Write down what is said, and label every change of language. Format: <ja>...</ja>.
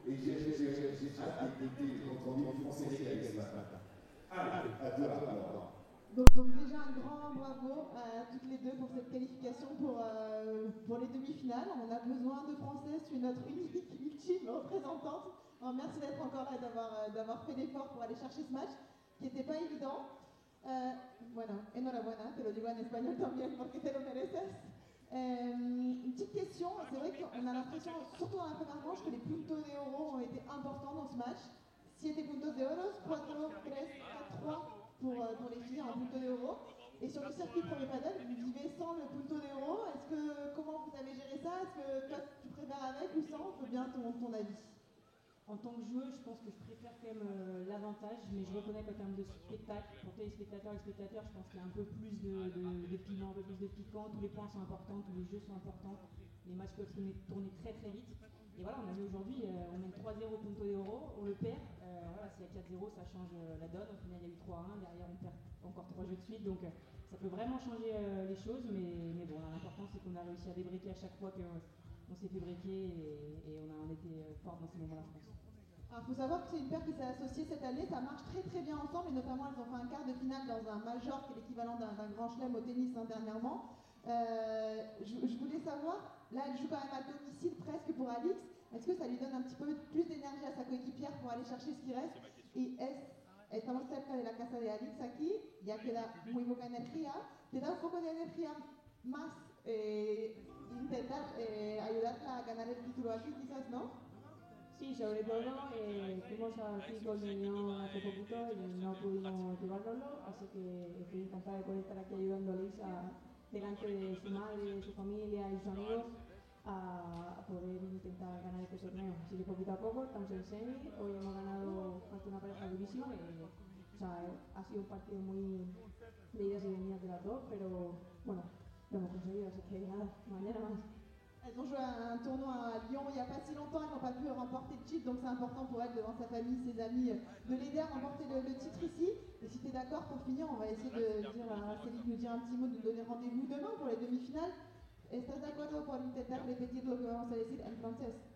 <fr>Donc déjà un grand bravo à toutes les deux pour cette qualification pour les demi-finales. On a besoin de Françaises, tu es notre unique ultime représentante. Alors, merci d'être encore là, d'avoir fait l'effort pour aller chercher ce match qui n'était pas évident.</fr> <es>Bueno, enhorabuena, te lo digo en español también porque te lo mereces.</es> <fr>Une petite question, c'est vrai qu'on a l'impression, surtout dans la première manche, que les puntos de oro ont été importants dans ce match. 7 puntos de oro, 4, 3, 4, 3 pour les filles en puntos de oro. Et sur le circuit premier padel, vous vivez sans le punto de oro. Comment vous avez géré ça? Est-ce que toi tu préfères avec ou sans? On veut bien ton avis. En tant que joueuse, je pense que je préfère quand même l'avantage, mais je reconnais qu'en termes de spectacle, pour les spectateurs, je pense qu'il y a un peu plus de piment, un peu plus de piquant. Tous les points sont importants, tous les jeux sont importants. Les matchs peuvent tourner très vite. Et voilà, on a vu aujourd'hui, on mène 3-0 punto de oro, on le perd. Voilà, s'il y a 4-0, ça change la donne. Au final, il y a eu 3-1, derrière on perd encore 3 jeux de suite. Donc ça peut vraiment changer les choses, mais bon, l'important c'est qu'on a réussi à débriquer à chaque fois qu'on s'est fait briquer et on était fort dans ces moments-là, je pense. Alors, il faut savoir que c'est une paire qui s'est associée cette année, ça marche très bien ensemble, et notamment elles ont fait un quart de finale dans un major qui est l'équivalent d'un grand chelem au tennis dernièrement. Je voulais savoir, là elle joue quand même à domicile presque pour Alix, est-ce que ça lui donne un petit peu plus d'énergie à sa coéquipière pour aller chercher ce qui reste?</fr> <es>Y estamos cerca de la casa de Alix aquí, ya queda muy poca energía, te da un poco de energía más intentar ayudarla a ganar el título aquí quizás, ¿no? Sí, sobre todo fuimos aquí con el niño hace poquito y no pudimos llevarlo, así que estoy encantada de poder estar aquí ayudando a Lisa delante de su madre, de su familia y sus amigos a poder intentar ganar este torneo. Así que poquito a poco, estamos en semi, hoy hemos ganado ante una pareja durísima O sea, ha sido un partido muy de idas y venidas de las dos, pero bueno, lo hemos conseguido, así que nada, mañana más.</es> <fr>Elles ont joué un tournoi à Lyon il n'y a pas si longtemps, elles n'ont pas pu remporter le titre, donc c'est important pour elles devant sa famille, ses amis, de l'aider à remporter le titre ici. Et si tu es d'accord pour finir, on va essayer de dire à Céline de nous dire un petit mot, de nous donner rendez-vous demain pour les demi-finales.</fr> <es>¿Estás de acuerdo por intentar repetir lo que vamos a decir en francés?</es>